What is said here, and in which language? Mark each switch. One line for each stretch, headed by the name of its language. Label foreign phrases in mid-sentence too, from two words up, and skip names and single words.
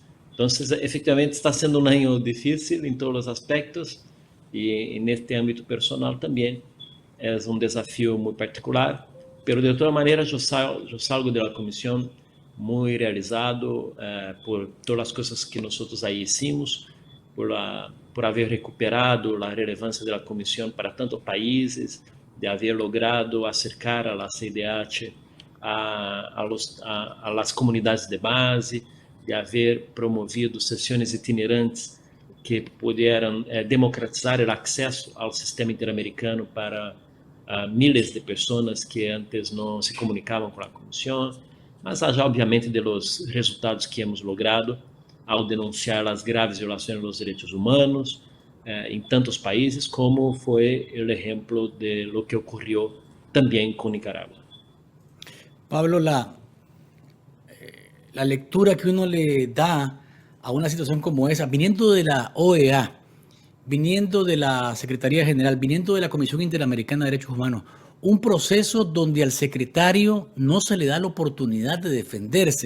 Portuguese: Então, efetivamente, está sendo um ano difícil em todos os aspectos e neste âmbito personal também é um desafio muito particular. Pero de toda maneira, eu salgo da comissão muito realizado por todas as coisas que nós aí hicimos, por haver recuperado a relevância da comissão para tantos países, de haver
Spanish: logrado acercar
Portuguese: a CIDH
Spanish: a las comunidades de base,
Portuguese: de haver promovido sessões itinerantes que puderam democratizar o acesso ao sistema interamericano para miles de pessoas que antes não se comunicavam com a comissão, mas já obviamente
Spanish: de los resultados que hemos logrado
Portuguese: ao denunciar as graves violações dos direitos humanos em tantos países, como foi o exemplo
Spanish: de lo
Portuguese: que ocorreu também com Nicaragua.
Spanish: Pablo, la lectura que uno le da a una situación como esa, viniendo de la OEA, viniendo de la Secretaría General, viniendo de la Comisión Interamericana de Derechos Humanos, un proceso donde al secretario no se le da la oportunidad de defenderse.